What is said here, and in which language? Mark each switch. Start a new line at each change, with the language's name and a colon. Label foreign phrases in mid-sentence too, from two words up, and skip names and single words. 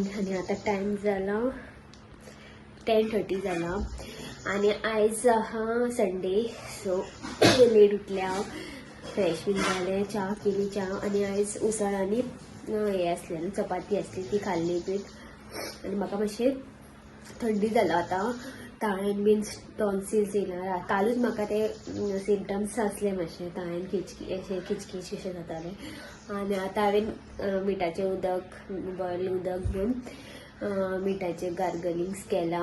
Konkani: आणि आता टाइम झाला 10:30 झाला आणि आयज हा संडे,
English: so late
Konkani: उठल्या, फ्रेश बीन झाले, च्या केली च्या. आणि आयज उसळ आणि हे असले चपाती असली ती खाल्ली पीठ. आणि म्हाका मातशें थंडी जाला आता, ताळेन बीन टॉन्सिल्स येयला. कालूच म्हाका ते सिम्टम्स आसले मातशे, ताळेन किचकीच अशें जाताले. आनी आतां हांवें मिठाचें उदक, बॉयल उदक घेवन मिठाचे गार्गलिंग्स केला.